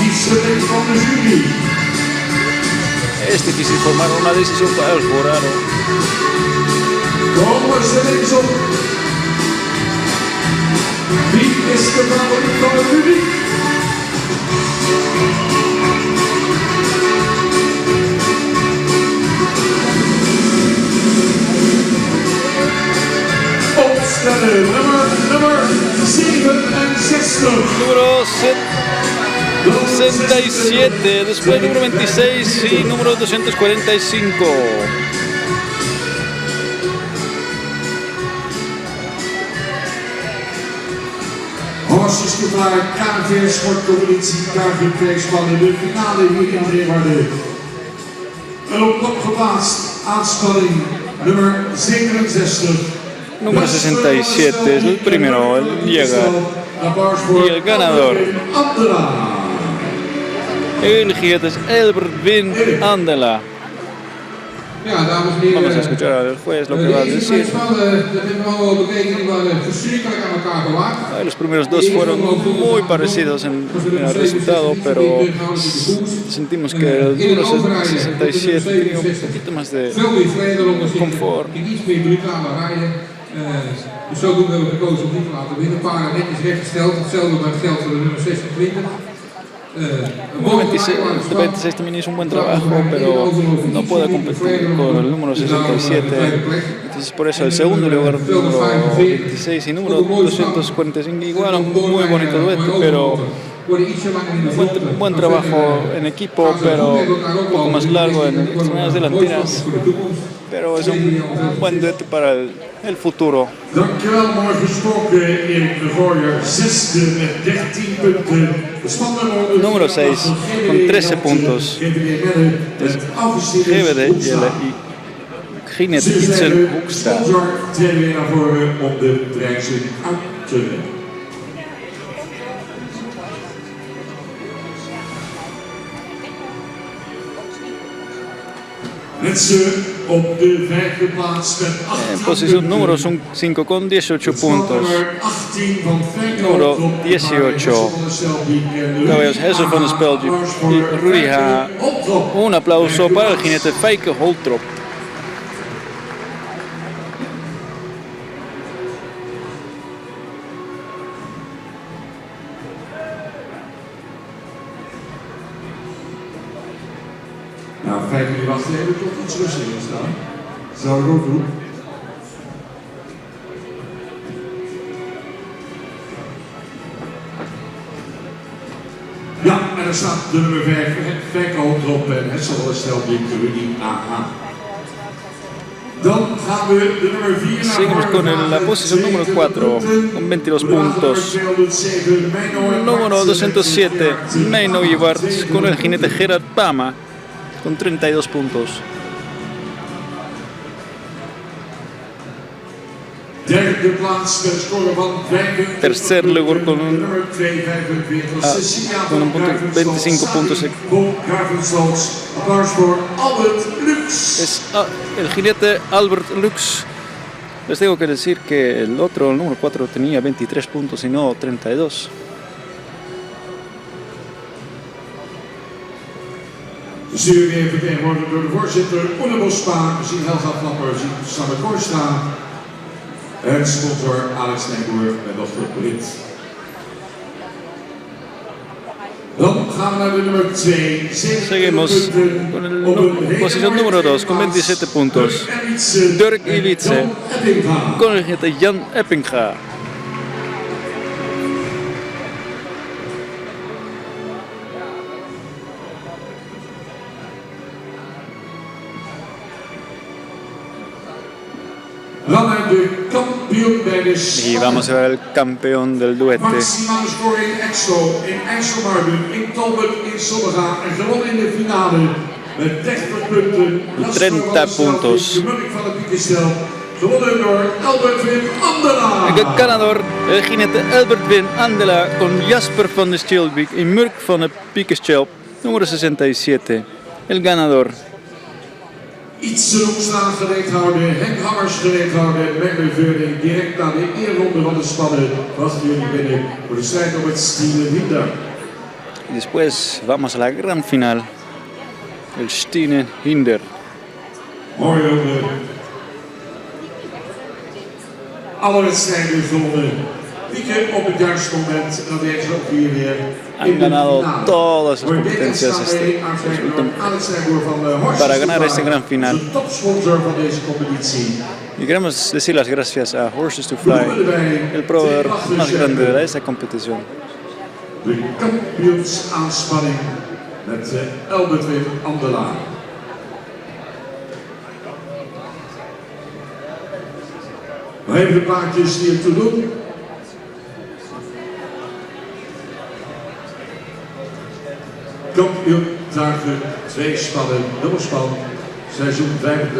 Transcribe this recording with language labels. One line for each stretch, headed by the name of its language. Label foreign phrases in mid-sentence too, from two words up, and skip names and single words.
Dutch: selectie van de jury.
Spanish: Es difícil formar una decisión para el jurado.
Dutch: Komen ze links op. Wie is de favoriet van het publiek? Opstellen, nummer 67.
Spanish: Número 67, después número 26 y número 245.
Dutch: Horstjes gevaar, KNVB Sportcompetitie, KNVB spannen de finale hier in Leeuwarden. En op kop geplaatst, aanspanning nummer 67.
Spanish: Número 67 es el primero en llegar. Y el ganador, el jinete es Albert Win Andela.
Dutch: Ja, dames en heren.
Spanish: Vamos a escuchar al juez lo que va a decir.
Dutch: Dat hebben we allemaal bekeken, die waren verschrikkelijk aan elkaar gewaagd.
Spanish: Los primeros dos fueron muy parecidos en el resultado, pero sentimos que el número 67 tenía un poquito más de
Dutch: Veel meer Nederlanders
Spanish: confort.
Dutch: in iets meer brutale rijden. Dus zodoende hebben we gekozen om die te laten winnen. Een paar netjes rechtgesteld. Hetzelfde geldt voor de nummer 26.
Spanish: El 26 también hizo un buen trabajo, pero no puede competir con el número 67. Entonces por eso el segundo lugar, número 26 y número 245, igual un muy bonito dueto, pero buen trabajo en equipo, pero un poco más largo en extremidades delanteras. Pero es un buen dueto para el futuro.
Dutch: Dankjewel, mooi gesproken Erik de Gooijer. Zesde met 13 punten.
Spanish: Número 6 con 13 puntos. Es GVD y Ginet Itzel Hoekstra.
Dutch: Sponsor treden weer naar voren om de prijzen uit te delen. Op de vijfde plaats met 8
Spanish: En posición número 5 con 18 puntos. Número 18. Caballos Hessel van der Spelje y Rudy H. Un aplauso para el jinete Feike Holtrop.
Dutch: Nou, 5 minuten wachten hebben we toch iets rustiger staan. Zou ik ook doen. Ja, en er staat de nummer 5, Feike Holtrop en Hessel van der Spelje, Rudy AH. Dan gaan we de nummer 4 naar
Spanish: Seguimos con la posición número 4 con 22 puntos. Número 207, Meino Ibarz con el jinete Gerard Pama con 32 puntos.
Dutch: Derde plaats met een score van 25.
Spanish: Tercer lugar con un
Dutch: nummer 2,
Spanish: con un punto, 25 puntos.
Dutch: Applaus voor Albert Lux.
Spanish: Es el jinete Albert Lux. Les tengo que decir que el otro, el número 4, tenía 23 puntos y no 32.
Dutch: De stuur weer vertegenwoordigd door de voorzitter Oene Bospa, gezien Helga Flapper, gezien Sander Korstra. En sponsor Alex Nijboer en dochter Brit. Dan gaan we naar de nummer 2.
Spanish: Seguimos con la posición número 2 con 27 puntos. Dirk Ilitze con el jinete Jan Eppinga. Y vamos a ver el campeón del duete.
Dutch: Maximale score in Exo, in IJsselmuiden, in Talbot, in Sommega en gewonnen in de finale met 30 punten.
Spanish: 30 puntos.
Dutch: De Munnik van het Piekerstel, gewonnen door Albert Win Andela.
Spanish: El ganador, el jinete Albert Win Andela con Jasper van der Stilbeek y Murk van het Piekerstel, número 67. El ganador.
Dutch: Iets Hoekstra gereed houden, Henk Hammers gereed houden, Mengele Veurling direct naar de eerronde van de spannen. Wachten jullie binnen voor de strijd om het Steven Winter.
Spanish: Y después vamos a la gran final. El Stine Hinder.
Dutch: Mooi jongen. Alle wedstrijden gewonnen. Pieken op het juiste moment. En dan zijn ze ook hier weer
Spanish: Han ganado todas sus competencias para ganar este gran final.
Dutch: Topsponsor van deze competitie.
Spanish: Y queremos decir las gracias a Horses to Fly, el proveedor más grande de esta competición.
Dutch: De kampioensaanspanning met Albert Wim Andelaar. Nog even de plaatjes die ertoe doen. Kampioen dragen 2 spannen, dubbelspan, seizoen 25-26.